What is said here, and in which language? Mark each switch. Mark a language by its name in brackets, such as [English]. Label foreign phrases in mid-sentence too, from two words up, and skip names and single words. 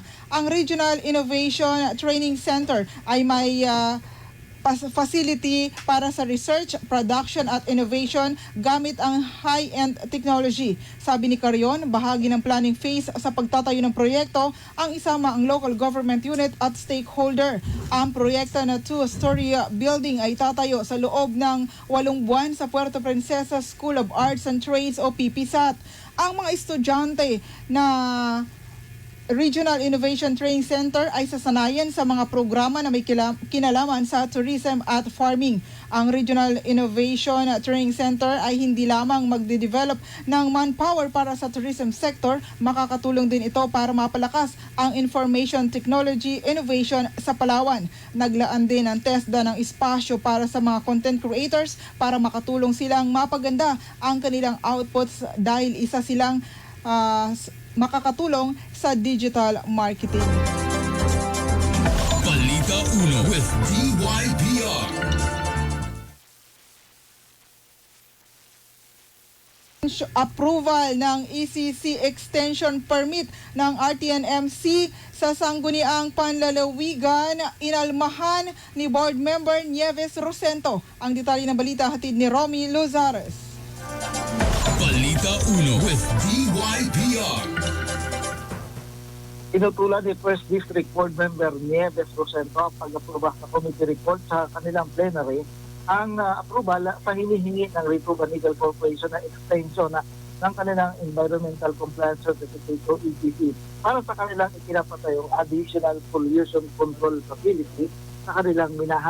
[Filipino] Ang Regional Innovation Training Center ay may facility para sa research, production at innovation gamit ang [English] high-end technology. [Filipino] Sabi ni Carion, bahagi ng [English] planning phase [Filipino] sa pagtatayo ng proyekto ang isama ang [English] local government unit [Filipino] at stakeholder. Ang proyekto na 2-story building ay tatayo sa loob ng 8 buwan sa Puerto Princesa School of Arts and Trades o PPSAT. Ang mga estudyante na Regional Innovation Training Center ay sasanayan sa mga programa na may kinalaman sa tourism at farming. Ang Regional Innovation Training Center ay hindi lamang magde-develop ng manpower para sa [English] tourism sector, [Filipino] makakatulong din ito para mapalakas ang [English] information technology innovation [Filipino] sa Palawan. Naglaan din ang TESDA ng espasyo para sa mga [English] content creators [Filipino] para makatulong silang mapaganda ang kanilang outputs dahil isa silang makakatulong sa [English] digital marketing. [Filipino] Balita Uno with DYPR. Approval ng [English] ECC extension permit [Filipino] ng RTNMC sa Sangguniang Panlalawigan, inalmahan ni Board Member Nieves Rosento. Ang detalye ng balita hatid ni Romy Luzares. Balita Uno with DYPR. Inutulan ni First District Board Member Nieves Rosento ang pag-aproba sa [English] committee report [Filipino] sa kanilang plenary ang approval sa hinihingi ng Rituban Legal Corporation na extension ng kanilang Environmental Compliance Certificate o ECC para sa kanilang ikinapatayong Additional Pollution Control Facility sa kanilang minahan.